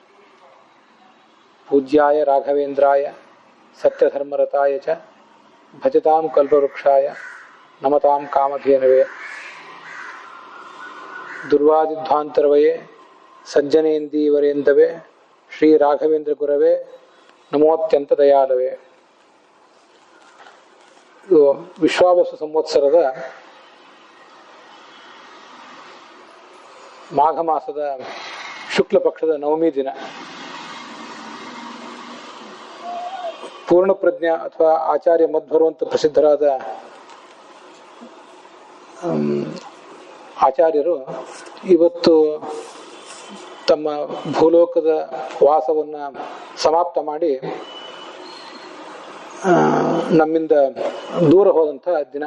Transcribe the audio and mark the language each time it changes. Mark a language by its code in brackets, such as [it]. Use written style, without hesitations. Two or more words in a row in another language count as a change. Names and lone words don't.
[sa] पूज्याय राघवेन्द्राय सत्यधर्मरताय च भजतां कल्पवृक्षाय नमतां कामधेनवे। दुर्वादिध्वान्तरवये सज्जनेन्दीवरेन्दवे श्री राघवेंद्र गुरवे नमोत्यंत दयालवे। [kn] ವಿಶ್ವಾವಸು ಸಂವತ್ಸರದ ಮಾಘ ಮಾಸದ ಶುಕ್ಲ ಪಕ್ಷದ ನವಮಿ ದಿನ ಪೂರ್ಣಪ್ರಜ್ಞ ಅಥವಾ ಆಚಾರ್ಯ ಮಧ್ವರು ಅಂತ ಪ್ರಸಿದ್ಧರಾದ ಆಚಾರ್ಯರು ಇವತ್ತು ತಮ್ಮ ಭೂಲೋಕದ ವಾಸವನ್ನು ಸಮಾಪ್ತ ಮಾಡಿ ನಮ್ಮಿಂದ ದೂರ ಹೋದಂಥ ದಿನ.